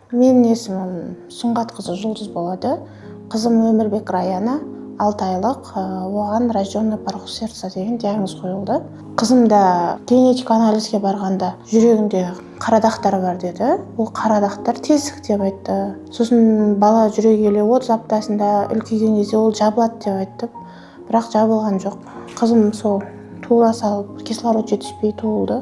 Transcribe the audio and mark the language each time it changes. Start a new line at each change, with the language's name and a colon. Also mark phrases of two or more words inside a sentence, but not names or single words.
Kazakh: Менің есімім Сұңғатқызы Жұлдыз болады. Қызым Өмірбек Раяна, 6 айлық, оған
Russian: рожденный порог сердца
Kazakh: деген диагноз қойылды. Қызымда генетик анализге барғанда жүрегінде қара дақтар бар деді. Бұл қара дақтар тесік деп айтты. Сосын бала жүре келе 30 аптасында үлкейген кезде ол жабылады деп айтты. Бірақ жабылған жоқ. Қызым сол туыла салып, кислород жетіспей туылды.